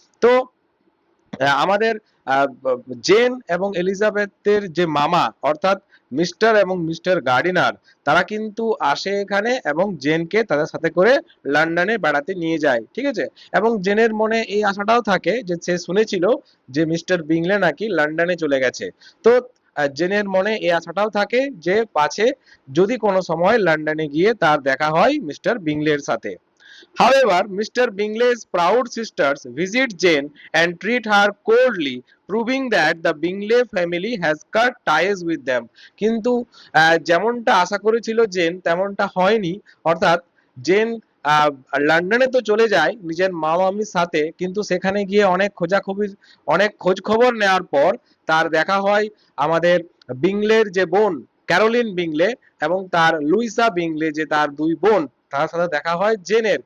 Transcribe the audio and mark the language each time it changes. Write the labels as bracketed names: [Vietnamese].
[Bangla] তো আমাদের জেন এবং এলিজাবেথের যে মামা, অর্থাৎ মিস্টার এবং মিস্টার গার্ডিনার, তারা কিন্তু আসে এখানে এবং জেনকে তাদের সাথে করে লন্ডনে বেড়াতে নিয়ে যায়। ঠিক আছে, এবং জেনের মনে এই আশাটাও থাকে যে সে শুনেছিল যে মিস্টার বিংলে নাকি লন্ডনে চলে গেছে। তো জেনের মনে এই আশাটাও থাকে যে পাছে যদি কোনো সময় লন্ডনে গিয়ে তার দেখা হয় মিস্টার বিংলের সাথে। [English] However, Mr. Bingley's proud sisters visit Jane and treat her coldly, proving that the Bingley family has cut ties with them. [Bangla] কিন্তু যেমনটা আশা করেছিল জেন তেমনটা হয়নি। অর্থাৎ জেন লন্ডনে তো চলে যায় নিজের মা মামির সাথে, কিন্তু সেখানে গিয়ে অনেক খোঁজ খবর নেওয়ার পর তার দেখা হয় আমাদের বিংলের যে বোন ক্যারোলিন বিংলে এবং তার লুইসা বিংলে, যে তার 2 বোন, তার সাথে দেখা হয় জেনের।